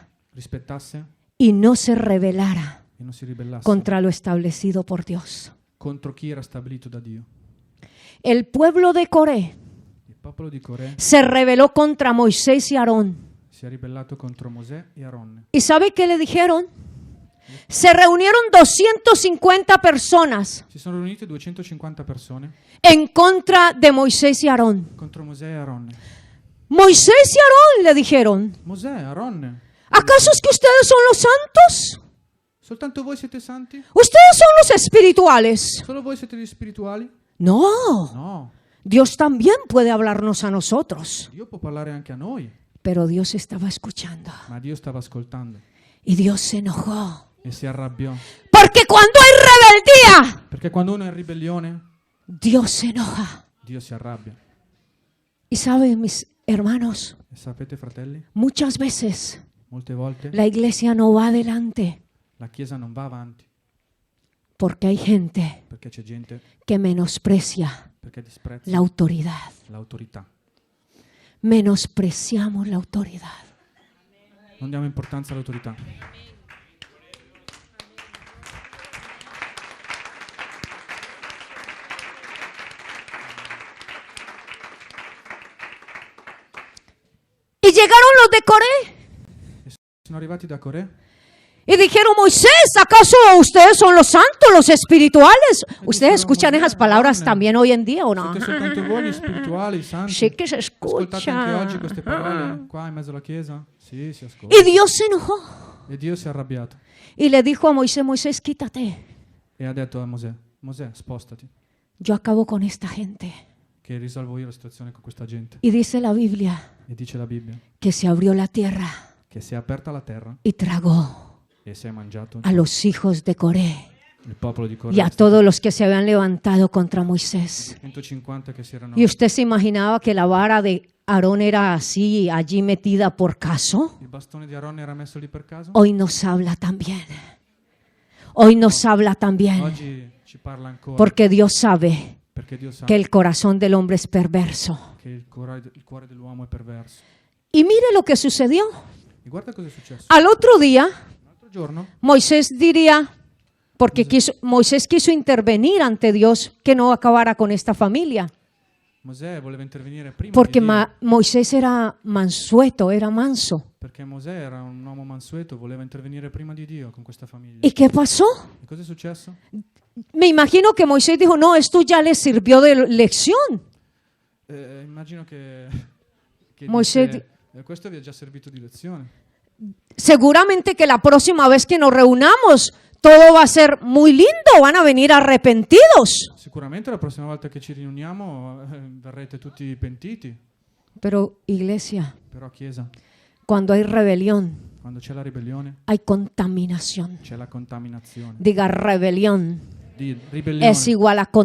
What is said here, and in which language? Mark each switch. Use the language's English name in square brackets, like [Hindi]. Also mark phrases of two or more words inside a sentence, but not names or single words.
[Italian] rispettasse [Spanish] y no se rebelara [Italian] e non si ribellasse [Spanish] contra lo establecido por Dios. [Italian] contro chi era stabilito da Dio. [Spanish] El pueblo de Coré [Italian] Il popolo di Corè [Spanish] se rebeló contra Moisés y Aarón. [Italian] si è ribellato contro Mosè e Aronne. [Spanish] ¿Y sabe qué le dijeron? Se reunieron 250 personas [Italian] Si sono riunite 250 persone [Spanish] en contra de Moisés y Aarón. [Italian] contro Mosè e Aaron. [Spanish] Moisés y Aarón le dijeron, [Italian] Mosè, Aaron, [Spanish] ¿acaso es que ustedes son los santos? [Italian] soltanto voi siete santi? [Spanish] ¿Ustedes son los espirituales? [Italian] Solo voi siete gli spirituali? [Spanish] No, [Italian] No, [Spanish] Dios también puede hablarnos a nosotros. [Italian] Dio può parlare anche a noi, [Spanish] Pero Dios estaba escuchando [Italian] ma Dio stava ascoltando [Spanish] y Dios se enojó. [Italian] e si arrabbiò. [Spanish] Porque cuando hay rebeldía, [Italian] Perché quando uno è in ribellione, [Spanish] Dios se enoja. [Italian] Dio si arrabbia. [Spanish] Y saben, mis hermanos, [Italian] E sapete, fratelli, [Spanish] muchas veces [Italian] molte volte [Spanish] la iglesia no va adelante [Italian] la Chiesa non va avanti [Spanish] porque hay gente [Italian] perché c'è gente [Spanish] que menosprecia [Italian] perché disprezza [Spanish] la autoridad. [Italian] l'autorità. [Spanish] Menospreciamos la autoridad. [Italian] Non diamo importanza all'autorità. [Spanish] Y llegaron los de Coré [Italian] Sono arrivati da Corè [Spanish] y dijeron, Moisés, ¿acaso ustedes son los santos, los espirituales? ¿Ustedes escuchan esas palabras también hoy en día o no? [Italian] siete soltanto voi gli spirituali, i santi. [Spanish] Sí que se [Italian] Ascoltate anche oggi [Spanish] escucha. [Italian] queste parole qua in mezzo alla Chiesa? Sì, si ascolta. [Spanish] Y Dios se enojó [Italian] E Dio si è arrabbiato [Spanish] y le dijo a Moisés, Moisés, quítate. [Italian] e ha detto a Mosè, Mosè, spostati, [Spanish] Yo acabo con esta gente. [Italian] che risolvo io la situazione con questa gente. [Spanish] Y dice la Biblia [Italian] E dice la Bibbia [Spanish] que se abrió la tierra [Italian] che si è aperta la terra [Spanish] y tragó [Italian] e si è mangiato [Spanish] a los hijos de Coré [Italian] il popolo di Corè. [Spanish] y a todos los que se habían levantado contra Moisés. [Italian] 150 che si erano... [Spanish] ¿Y usted se imaginaba que la vara de Aarón era así, allí metida por caso? [Italian] Il bastone di Aaron era messo lì per caso? [Spanish] Hoy nos habla también. Hoy nos habla también. [Italian] Oggi ci parla ancora. [Spanish] Porque Dios sabe [Italian] Perché Dio sa [Spanish] que el corazón del hombre es perverso. [Italian] che il cuore dell'uomo è perverso. [Spanish] Y mire lo que sucedió. [Italian] E guarda cosa è successo. [Spanish] Al otro día, [Italian] Un altro giorno [Spanish] Moisés diría, porque Moisés quiso intervenir ante Dios que no acabara con esta familia. [Italian] Mosè voleva intervenire prima [Spanish] Porque [Italian] di Dio, [Spanish] Moisés era mansueto, era manso. [Italian] perché Mosè era un uomo mansueto, voleva intervenire prima di Dio con questa famiglia. [Spanish] ¿Y qué pasó? [Italian] E cosa è successo? [Spanish] Me imagino que Moisés dijo, no, esto ya le sirvió de lección. [Italian] Immagino che Mosè disse, questo vi è già servito di lezione. [Spanish] Seguramente que la próxima vez que nos reunamos, todo va a ser muy lindo, van a venir arrepentidos. [Italian] Sicuramente la prossima volta che ci riuniamo verrete tutti pentiti, [Spanish] Pero iglesia, [Italian] però Chiesa, [Spanish] cuando hay rebelión, [Italian] quando c'è la ribellione, [Spanish] hay contaminación. [Italian] c'è la contaminazione. [Spanish] Diga, rebelión [Italian] Ribellione [Spanish] es igual a [Italian] è